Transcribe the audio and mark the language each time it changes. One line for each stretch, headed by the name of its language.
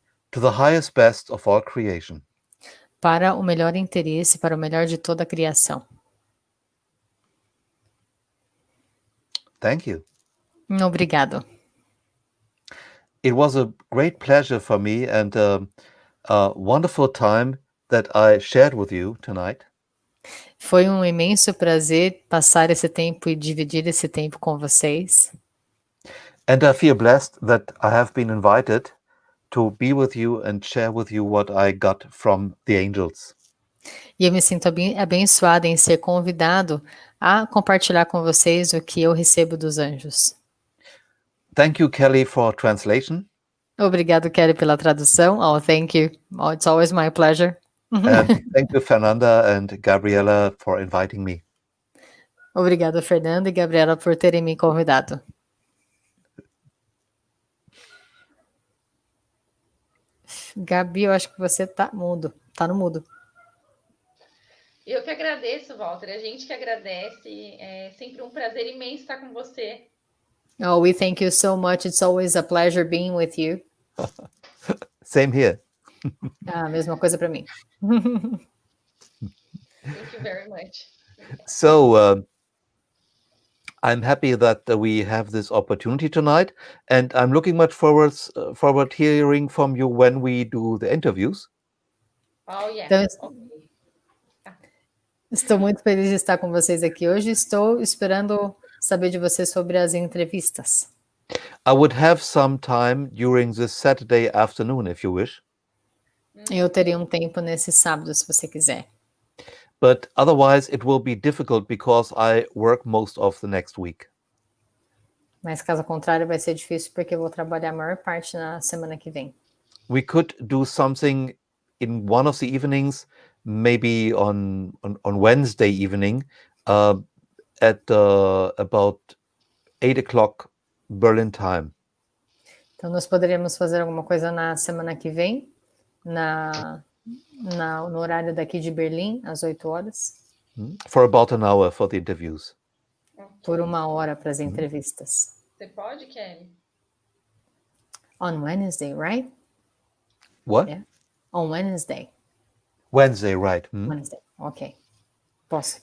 English: To the highest best of all creation.
Portuguese: para o melhor interesse, para o melhor de toda a criação.
English: Thank you.
Portuguese: Obrigado.
English: It was a great pleasure for me and a wonderful time that I shared with you tonight.
Portuguese: Foi um imenso prazer passar esse tempo e dividir esse tempo com vocês.
English: And I feel blessed that I have been invited to be with you and share with you what I got from the angels.
Portuguese: E eu me sinto abençoada em ser convidado a compartilhar com vocês o que eu recebo dos anjos.
English: Thank you, Kelly, for translation.
Portuguese: Obrigado, Kelly, pela tradução.
English: Oh, thank you. Oh, it's always my pleasure. And thank you, Fernanda and Gabriela, for inviting me.
Portuguese: Obrigado, Fernanda e Gabriela, por terem me convidado. Gabi, eu acho que você tá mudo. Tá no mudo. Eu que agradeço, Walter. A gente que agradece. É sempre um prazer imenso estar com você.
English: Oh, we thank you so much. It's always a pleasure being with you. Same here.
Portuguese: Ah, mesma coisa para mim.
English: Thank you very much. So I'm happy that we have this opportunity tonight, and I'm looking much forward hearing from you when we do the interviews. Oh, yeah.
Portuguese: Então,
English: Okay.
Portuguese: estou muito feliz de estar com vocês aqui hoje. Estou esperando saber de vocês sobre as entrevistas.
English: I would have some time during this Saturday afternoon, if you wish.
Portuguese: Eu teria um tempo nesse sábado, se você quiser.
English: But otherwise, it will be difficult because I work most of the next week.
Portuguese: Mas caso contrário, vai ser difícil porque eu vou trabalhar a maior parte na semana que vem.
English: We could do something in one of the evenings, maybe on Wednesday evening, at about 8 o'clock Berlin time.
Portuguese: Então, nós poderíamos fazer alguma coisa na semana que vem, no horário daqui de Berlim, às 8 horas,
English: For about an hour for the interviews.
Portuguese: por 1 hora para as entrevistas. Você pode, Kelly?
English: On Wednesday, right? What? Yeah. On Wednesday. Wednesday, right? Wednesday, ok.
Portuguese: Posso.